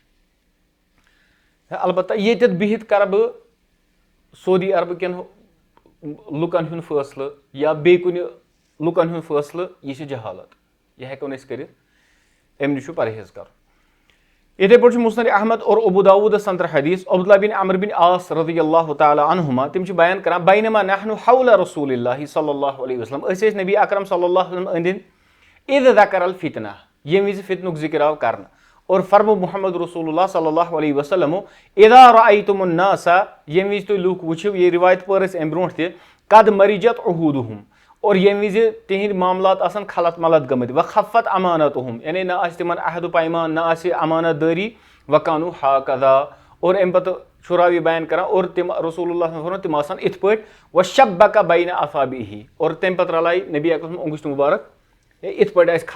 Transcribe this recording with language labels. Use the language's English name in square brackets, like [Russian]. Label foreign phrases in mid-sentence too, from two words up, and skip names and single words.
[Kashmiri] البتہ ییٚتٮ۪تھ بِہِتھ کرٕ بہٕ سعودی عربہٕ کٮ۪ن لُکن ہُنٛد فٲصلہٕ یا بیٚیہِ کُنہِ لُکن ہُنٛد فٲصلہٕ یہِ چھِ جہالت یہِ ہٮ۪کو نہٕ أسۍ کٔرِتھ اَمہِ نِش چھُ پرہیز کرُن یِتھٕے پٲٹھۍ چھُ مسند احمد اور ابو داؤدس اندر حدیث عبداللہ بن عمر بن عاص [Arabic] رضی اللہ تعالیٰ عنہما [Kashmiri] تِم چھِ بیان کران [Arabic] بینما نحن حول رسول اللہ صلی اللہ علیہ وسلم [Kashmiri] أسۍ ٲسۍ نبی اکرم [Arabic] صلی اللہ علیہ وسلم [Kashmiri] أنٛدۍ أنٛدۍ [Arabic] اذ ذکر الفتنہ [Kashmiri] ییٚمہِ وِزِ فتنُک ذِکر آو کرنہٕ اور فرمو محمد رسول اللہ [Arabic] صلی اللہ علیہ وسلم اذا رأیتم الناس [Kashmiri] ییٚمہِ وِزِ تُہۍ لُکھ وٕچھِو یہِ رِوایت پٔر اَسہِ اَمہِ برونٛٹھ تہِ [Arabic] قد مریجت عہوٗدہم [Kashmiri] اور ییٚمہِ وِزِ تِہنٛدۍ معاملات آسان خلط ملط گٔمٕتۍ [Arabic] وخفت امانتہم [Kashmiri] یعنی نہ آسہِ تِمن عہد و پیمان نہ آسہِ امانت دٲری وکانو ہاکدا اور اَمہِ پتہٕ چھُ راوی بیان کران اور تِم رسول اللہ تِم آسان یِتھ پٲٹھۍ [Arabic] وشبکا بین اصابعہ [Kashmiri] اور تمہِ پتہٕ رلایہِ نبی اکرم اوٚنگُچ مُبارک یِتھ پٲٹھۍ آسہِ